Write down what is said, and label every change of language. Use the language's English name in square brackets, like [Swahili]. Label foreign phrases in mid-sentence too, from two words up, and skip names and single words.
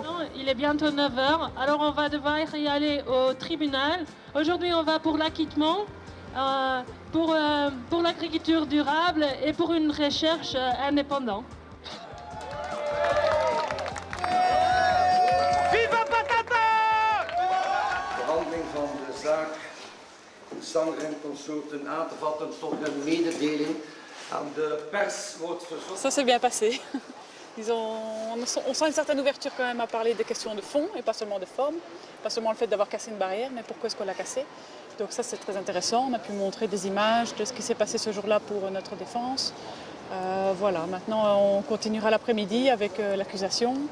[French] Non, il est bientôt 9 h, alors on va devoir y aller au tribunal. Aujourd'hui, on va pour l'acquittement, pour l'agriculture durable et pour une recherche indépendante. Viva Patata! [Dutch] Behandeling van de zaak Sander en consorten aan te vatten tot een mededeling aan de pers wordt verzocht. [French] Ça s'est bien passé. On sent une certaine ouverture quand même à parler des questions de fond et pas seulement de forme. Pas seulement le fait d'avoir cassé une barrière, mais pourquoi est-ce qu'on l'a cassée. Donc ça c'est très intéressant. On a pu montrer des images de ce qui s'est passé ce jour-là pour notre défense. Voilà, maintenant on continuera l'après-midi avec l'accusation.